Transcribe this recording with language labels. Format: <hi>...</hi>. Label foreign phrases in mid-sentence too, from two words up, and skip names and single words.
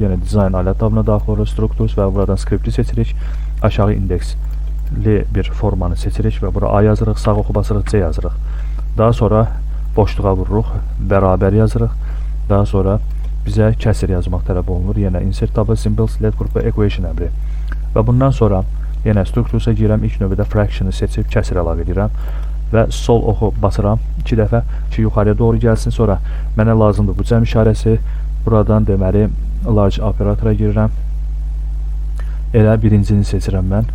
<az>Yəni, dizayn alət tabına daxil olur, strukturs və buradan skripti seçirik. Aşağı indeksli bir formanı seçirik və bura A yazırıq, sağ oxu basırıq, C yazırıq. Daha sonra boşluğa vururuq, bərabər yazırıq. Daha sonra bizə kəsir yazmaq tələb olunur. Yəni,</az> <en>insert table, symbols, let group və equation əmri.</en> <az>Və bundan sonra yenə struktursa girəm, ilk növbədə fraction'ı seçib kəsir əlavə edirəm və sol oxu basıram 2 dəfə ki, yuxarıya doğru gəlsin. Sonra mənə lazımdır bu cəm işarəsi. Buradan deməli large operatora girirəm. Elə birincini seçirəm mən.</az>